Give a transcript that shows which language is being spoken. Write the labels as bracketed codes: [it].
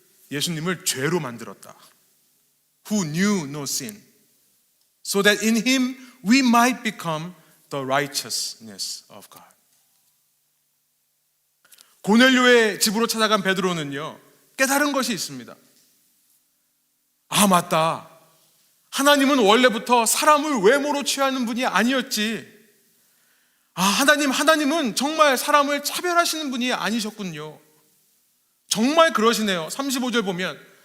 [ko] 예수님을 죄로 만들었다. [en] Who knew no sin, so that in him we might become the righteousness of God. [ko] 고넬료의 집으로 찾아간 베드로는요, 깨달은 것이 있습니다. 아, 맞다. 하나님은 원래부터 사람을 외모로 취하는 분이 아니었지. 아, 하나님은 정말 사람을 차별하시는 분이 아니셨군요. 정말 그러시네요. 35절 보면